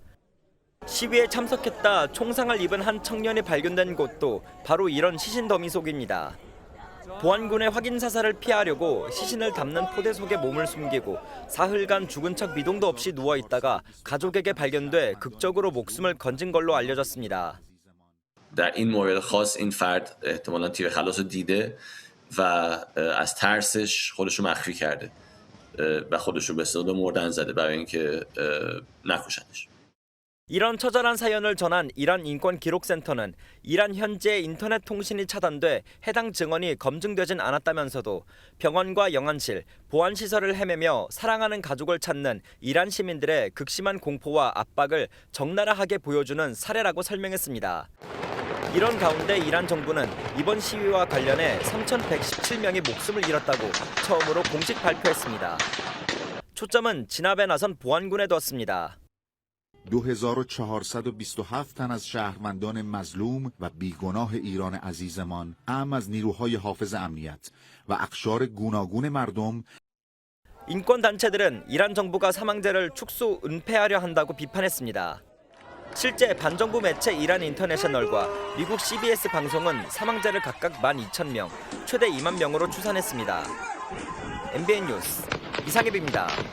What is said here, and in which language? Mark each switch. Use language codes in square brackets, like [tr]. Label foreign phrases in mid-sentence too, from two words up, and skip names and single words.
[ko] 시위에 참석했다 총상을 입은 한 청년이 발견된 곳도 바로 이런 시신 더미 속입니다. 보안군의 확인 사살을 피하려고 시신을 담는 포대 속에 몸을 숨기고 사흘간 죽은 척 미동도 없이 누워 있다가 가족에게 발견돼 극적으로 목숨을 건진 걸로 알려졌습니다. [fa] در این مورد خاص این فرد احتمالاً تیر خلاص رو دیده و از ترسش خودش رو مخفی کرده و خودش رو به اصطلاح مردن زده برای اینکه نکشنش. [ko] 이런 처절한 사연을 전한 이란 인권기록센터는 이란 현지의 인터넷 통신이 차단돼 해당 증언이 검증되진 않았다면서도 병원과 영안실, 보안시설을 헤매며 사랑하는 가족을 찾는 이란 시민들의 극심한 공포와 압박을 적나라하게 보여주는 사례라고 설명했습니다. 이런 가운데 이란 정부는 이번 시위와 관련해 3,117명이 목숨을 잃었다고 처음으로 공식 발표했습니다. 초점은 진압에 나선 보안군에 뒀습니다. [fa] 2427 تن از شهروندان مظلوم و بیگناه ایران عزیزمان اعم از نیروهای حافظ امنیت و اقشار گوناگون مردم [ko] 인권단체들은 이란 정부가 사망자를 축소 은폐하려 한다고 비판했습니다. 실제 반정부 매체 이란 인터내셔널과 미국 CBS 방송은 사망자를 각각 12,000명, 최대 2만 명으로 추산했습니다. MBN 뉴스 이상엽입니다.